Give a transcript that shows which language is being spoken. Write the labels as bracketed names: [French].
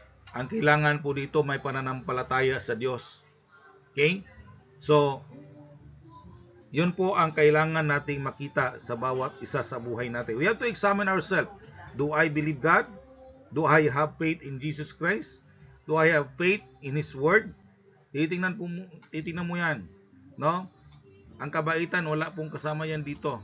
[Filipino] Ang kailangan po dito may pananampalataya sa Diyos. Okay? So, yun po ang kailangan nating makita sa bawat isa sa buhay natin. [English] We have to examine ourselves. Do I believe God? Do I have faith in Jesus Christ? Do I have faith in His Word? [Filipino] Titingnan mo yan. No? Ang kabaitan, wala pong kasama yan dito.